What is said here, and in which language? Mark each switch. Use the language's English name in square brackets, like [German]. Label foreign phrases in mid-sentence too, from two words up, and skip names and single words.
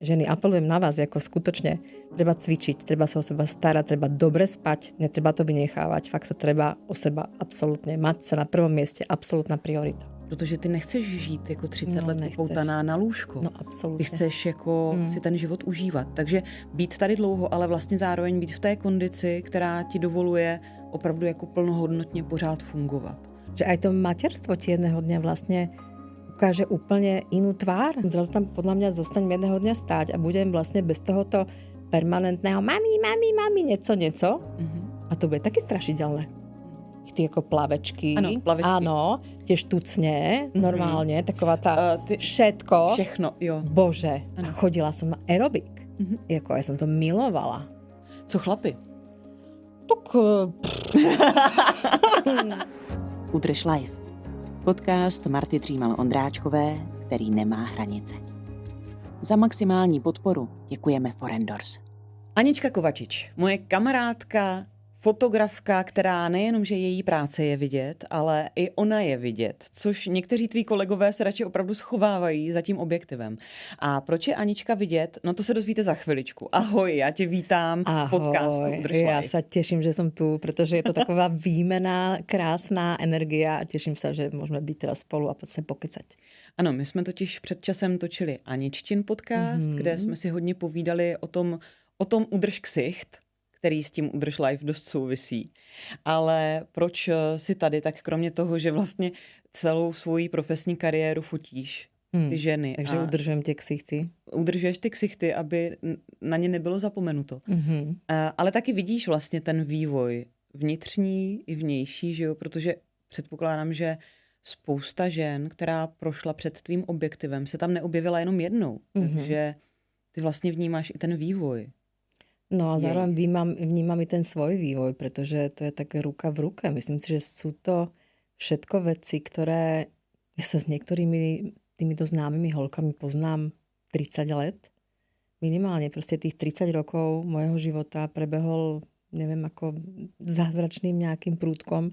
[Slovak] ženy, apelujem na vás, ako skutočne treba cvičiť, treba sa o seba starať, treba dobre spať, netreba to vynechávať, fakt sa treba o seba absolútne mať sa na prvom mieste, absolútna priorita. [Czech] Protože ty nechceš žít jako 30 let upoutaná na lůžko. No absolutně. Ty chceš jako si ten život užívat. Takže být tady dlouho, ale vlastně zároveň být v té kondici, která ti dovoluje opravdu jako plnohodnotně pořád fungovat. [Slovak] Že aj to materstvo ti jedného dňa vlastne ukáže úplne inú tvár. Zrazu tam podľa mňa zostanem jedného dňa stáť a budem vlastne bez tohoto permanentného mami, něco. [Czech] A to bude taky strašidelné. Ty jako plavečky. Ano, plavečky. [Slovak] Áno, tie štucne, normálne, taková tá všetko. [Czech] Všechno, jo. Bože, ano. [Slovak] a chodila som na aerobik. Jako ja som to milovala. [Czech] Co chlapi? Tak... Udrž life. Podcast Marty Třímal-Ondráčkové, který nemá hranice. Za maximální podporu děkujeme Forendors. Anička Kovačič, moje kamarádka, fotografka, která nejenom, že její práce je vidět, ale i ona je vidět, což někteří tví kolegové se radši opravdu schovávají za tím objektivem. A proč je Anička vidět? No to se dozvíte za chviličku. Ahoj, já tě vítám v podcastu Udrž Life. [Slovak] Ja sa teším, že som tu, pretože je to taková výmena, krásná energia a teším sa, že môžeme byť teraz spolu a se pokecať. [Czech] Ano, my jsme totiž před časem točili Aničtin podcast, kde jsme si hodně povídali o tom Udrž ksicht, který s tím Udrž Life dost souvisí. Ale proč si tady, tak kromě toho, že vlastně celou svoji profesní kariéru fotíš ty ženy. Takže udržujem tie ksichty. Udržuješ ty ksichty, aby na ně nebylo zapomenuto. Ale taky vidíš vlastně ten vývoj vnitřní i vnější, že jo? Protože předpokládám, že spousta žen, která prošla před tvým objektivem, se tam neobjevila jenom jednou. Takže ty vlastně vnímáš i ten vývoj. [Slovak] No a zároveň vnímam i ten svoj vývoj, pretože to je také ruka v ruke. Myslím si, že sú to všetko veci, ktoré ja sa s niektorými týmito známymi holkami poznám 30 let. Minimálne proste tých 30 rokov mojho života prebehol, neviem, ako zázračným nejakým prúdkom.